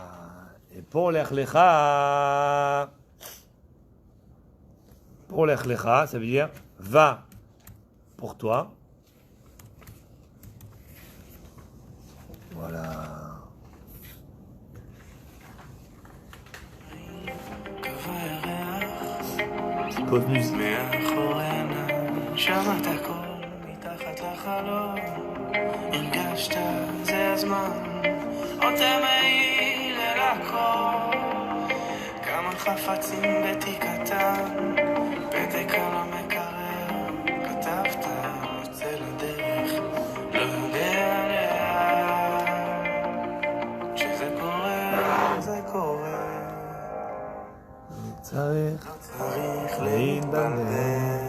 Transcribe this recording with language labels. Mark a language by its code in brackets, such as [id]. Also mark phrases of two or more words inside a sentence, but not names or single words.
[fr] Et pour Lech Lecha, ça veut dire va pour toi. Voilà. Pause musique. [he] הרגשת, זה הזמן, עוד תמעיל אל הכל, כמה חפצים בתיק קטן, פתק על המקרר, כתבת, יוצא לדרך, לא יודע לאן, כשזה קורה, זה קורה, צריך להתבלבל.